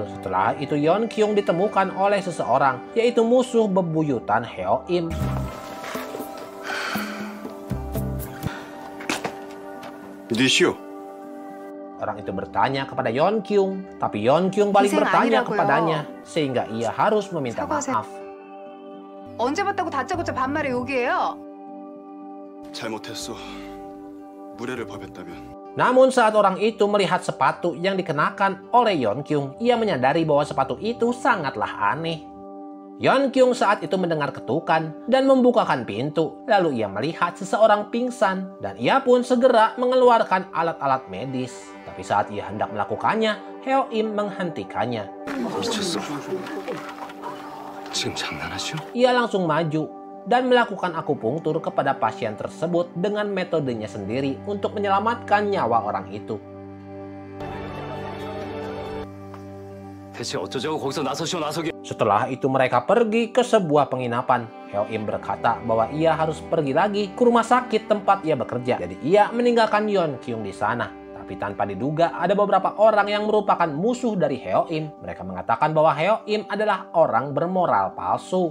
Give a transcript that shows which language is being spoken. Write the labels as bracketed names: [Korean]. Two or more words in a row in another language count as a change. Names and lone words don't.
[Indonesian] Setelah itu Yeon Kyung ditemukan oleh seseorang, yaitu musuh bebuyutan Heo Im. [Korean] 니시오. [Indonesian] Orang itu bertanya kepada Yeon Kyung, tapi Yeon Kyung balik bertanya kepadanya, sehingga ia harus meminta maaf. [Korean] 언제 봤다고 다짜고짜 반말에 욕이에요? 잘못했어. 무례를 범했다면. [Indonesian] Namun saat orang itu melihat sepatu yang dikenakan oleh Yeon Kyung, ia menyadari bahwa sepatu itu sangatlah aneh. Yeon Kyung saat itu mendengar ketukan dan membukakan pintu. Lalu ia melihat seseorang pingsan dan ia pun segera mengeluarkan alat-alat medis. Tapi saat ia hendak melakukannya, Heo Im menghentikannya. [Korean] 미쳤어. 지금 장난하죠? [Indonesian] Ia langsung maju dan melakukan akupunktur kepada pasien tersebut dengan metodenya sendiri untuk menyelamatkan nyawa orang itu. [Korean] 대체 어쩌자고 거기서 나서시오 나서게. [Indonesian] Setelah itu mereka pergi ke sebuah penginapan. Heo Im berkata bahwa ia harus pergi lagi ke rumah sakit tempat ia bekerja. Jadi ia meninggalkan Yeon Kyung di sana. Tapi tanpa diduga ada beberapa orang yang merupakan musuh dari Heo Im. Mereka mengatakan bahwa Heo Im adalah orang bermoral palsu.